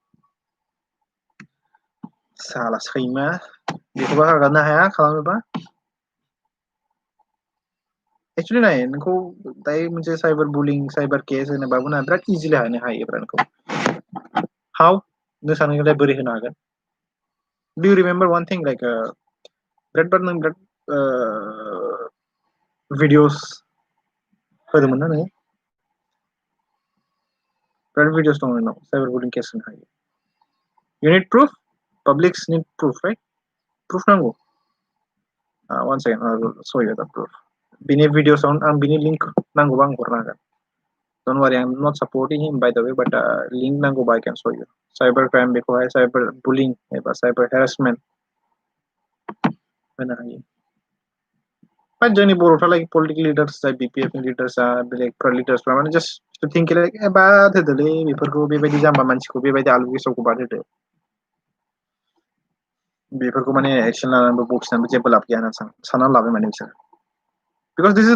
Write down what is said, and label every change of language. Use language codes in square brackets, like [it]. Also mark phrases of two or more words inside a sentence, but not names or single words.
[brx] साला सैमा बेखौबो हगारनो हाया खालामोबा एक्चुअली नाय नोंखौ दायो मोनसे [en] cyber bullying cyber case [brx] होनोबाबो ना बिराद इजिलि हानो हायोब्रा नोंखौ हाउ नों सानोलाय बोरै होनो हागोन [en] do you remember one thing like [brx] बिराद बार नों बिराद भिडिअस होदोंमोन ना नोङो बिराद भिडिअस दं नोंनाव [en] cyber bullying case [brx] होनो हायो [en] You need proof? Publics need proof, right? [brx] Proof नांगौ. [en] One second, I will show you the proof. [brx] बिनि भिडिअस आं बिनि लिंक नांगौबा आं हरनो हागोन. [en] Don't worry, I'm not supporting him by the way, but link नांगौबा I can show you. Cyber crime बेखौहाय cyber bullying एबा cyber harassment [brx] होनो हायो. But जोंनि बर'फ्रा [en] like political leaders [brx] जाय BPF नि leaders बेलेगफ्रा leadersफ्रा माने [en] just to think like [brx] बाद होदोलै बेफोरखौ बेबायदि जाम्बा मानसिखौ बेबायदि आलु गेसावखौ बाद होदो. बेफोरखौ माने एक्शन लानानैबो बखिनानैबो जेबो लाब गैया होनना साननानै लाबाय माने बिसोर [en] because this is